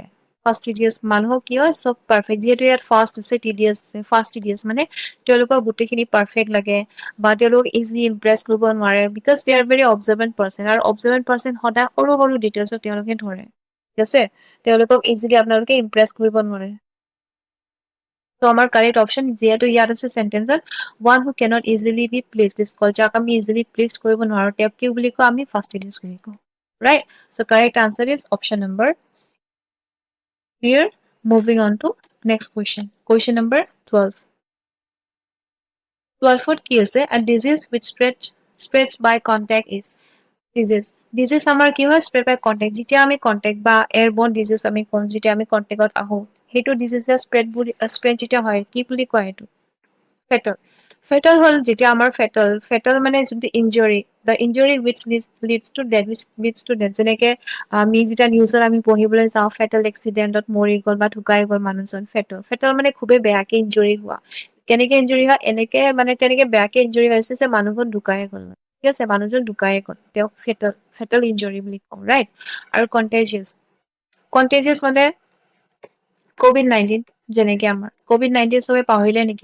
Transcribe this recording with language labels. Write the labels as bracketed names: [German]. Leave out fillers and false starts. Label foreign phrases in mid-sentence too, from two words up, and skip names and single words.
[Assamese] ফাষ্টিডিয়াছ মানুহক কি হয়, চব পাৰফেক্ট, যিহেতু ইয়াত ফাষ্ট আছে টিডিয়াছ আছে, ফাষ্টিডিয়াছ মানে তেওঁলোকক গোটেইখিনি পাৰফেক্ট লাগে, বা তেওঁলোক [English] easily impress [Assamese] কৰিব নোৱাৰে, [English] because they are very observant person, [Assamese] আৰু [English] observant person [Assamese] সদায় সৰু সৰু ডিটেইলছক তেওঁলোকে ধৰে, ঠিক আছে, তেওঁলোকক ইজিলি আপোনালোকে ইমপ্ৰেছ কৰিব নোৱাৰে। ত' আমাৰ কাৰেক্ট অপশ্যন, যিহেতু ইয়াত আছে চেন্টেন্সত, [English] one who cannot easily be pleased is called, [Assamese] যাক আমি [English] easily please [Assamese] কৰিব নোৱাৰো তেওঁক কি বুলি কওঁ, আমি ফাষ্টিডিয়াছ বুলি কওঁ, ৰাইট। [English] so correct answer is option number clear. Moving on to next question. Question number 12. 12th [Assamese] কি আছে? [English] A disease which spreads by contact is disease. [Assamese] Disease আমাৰ কি হয়? [English] Spread by contact. [Assamese] যেতিয়া আমি contact বা [English] airborne disease [Assamese] আমি কওঁ, যেতিয়া আমি contactত আহো, সেইটো [English] disease spread [Assamese] যেতিয়া হয়, কি বুলি কয় এইটো? [English] Fatal. Fatal [Assamese] হ'ল যেতিয়া আমাৰ [English] fatal [Assamese] মানে যোনটো [English] injury, the injury which leads to death, which leads to death, [Assamese] যেনেকে আমি যেতিয়া নিউজত আমি পঢ়িবলৈ যাওঁ, [English] fatal accidentত [Assamese] মৰি গ'ল বা ঢুকাই গ'ল মানুহজন, fatal মানে খুবেই বেয়াকে ইঞ্জুৰি হোৱা। কেনেকে ইঞ্জুৰি হয়, এনেকে মানে তেনেকে বেয়াকে ইঞ্জুৰি হৈছে যে মানুহজন ঢুকাই গ'ল, ঠিক আছে, মানুহজন ঢুকাই গ'ল, তেওঁক [English] fatal injury [Assamese] বুলি কওঁ, ৰাইট। আৰু কণ্টেজিয়াছ মানে COVID-19, যেনেকে আমাৰ COVID-19 চবে পাহৰিলে নেকি?